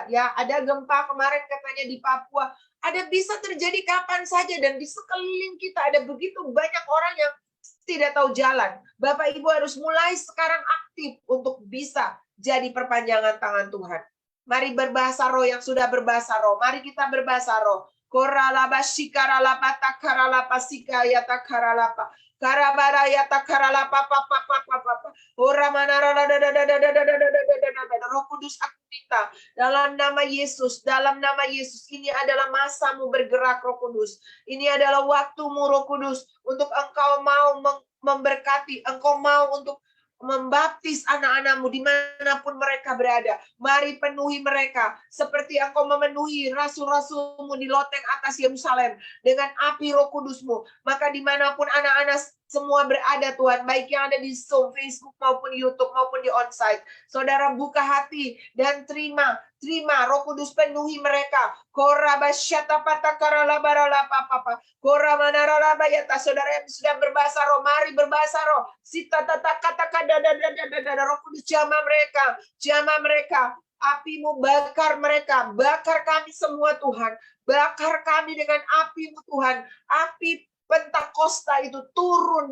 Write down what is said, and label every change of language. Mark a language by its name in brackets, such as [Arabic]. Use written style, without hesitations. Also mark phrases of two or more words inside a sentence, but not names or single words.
[Indonesian] Ya, ada gempa kemarin katanya di Papua. Ada bisa terjadi kapan saja dan di sekeliling kita ada begitu banyak orang yang tidak tahu jalan. Bapak Ibu harus mulai sekarang aktif untuk bisa jadi perpanjangan tangan Tuhan. Mari berbahasa roh yang sudah berbahasa roh. Mari kita berbahasa roh. Koralaba shikaralapa takaralapa sikayata karalapa karabarayata karalapa papa ora manara. Roh Kudus aku minta dalam nama Yesus, ini adalah masamu bergerak Roh Kudus. Ini adalah waktumu Roh Kudus untuk engkau mau memberkati, engkau mau untuk membaptis anak-anakmu dimanapun mereka berada. Mari penuhi mereka seperti engkau memenuhi rasul-rasulmu di loteng atas Yerusalem dengan api Roh Kudusmu. Maka dimanapun anak-anak semua berada Tuhan, baik yang ada di Zoom, Facebook maupun YouTube maupun di onsite. Saudara buka hati dan terima Roh Kudus penuhi mereka. Korabasyata patakara labarala papa. Koramanarala bayata. Saudara yang sudah berbahasa roh, mari berbahasa roh. Sita tata kata Roh Kudus jamah mereka. Apimu bakar mereka, bakar kami semua Tuhan, bakar kami dengan apimu Tuhan, api Pentakosta itu turun